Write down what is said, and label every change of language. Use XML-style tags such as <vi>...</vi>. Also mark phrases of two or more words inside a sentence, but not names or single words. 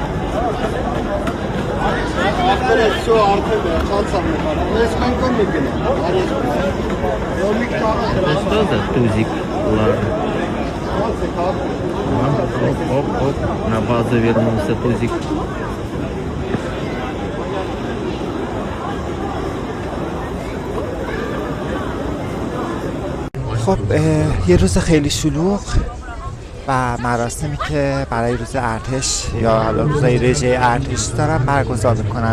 <ru>Это что за Тузик? Ладно. Оп. На базу вернулся Тузик.</ru> <fa>خب یه روز خیلی شلوغ و مراسمی که برای روز ارتش یا حالا روزای رژه ارتش دارن برگزار میکنن.</fa>